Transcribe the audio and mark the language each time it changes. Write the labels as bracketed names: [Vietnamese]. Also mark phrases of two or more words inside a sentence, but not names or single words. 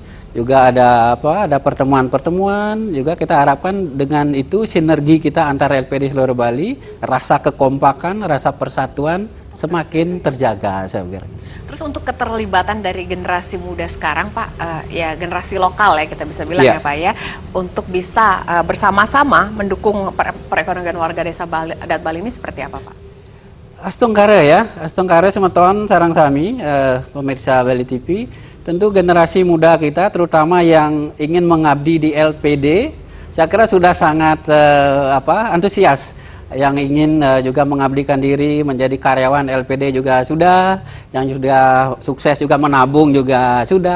[Indonesian] Juga ada pertemuan-pertemuan, juga kita harapkan dengan itu sinergi kita antara LPD seluruh Bali, rasa kekompakan, rasa persatuan semakin terjaga, saya pikir. Terus untuk keterlibatan dari generasi muda sekarang Pak, ya generasi lokal ya kita bisa bilang Ya. ya Pak ya, untuk bisa bersama-sama mendukung perekonomian warga desa Bali, adat Bali ini seperti apa Pak? [Balinese] Astungkare semeton sarang sami, pemirsa Bali TV. [Indonesian] Tentu generasi muda kita, terutama yang ingin mengabdi di LPD, saya kira sudah sangat antusias. Yang ingin juga mengabdikan diri menjadi karyawan LPD juga sudah, yang sudah sukses juga menabung juga sudah.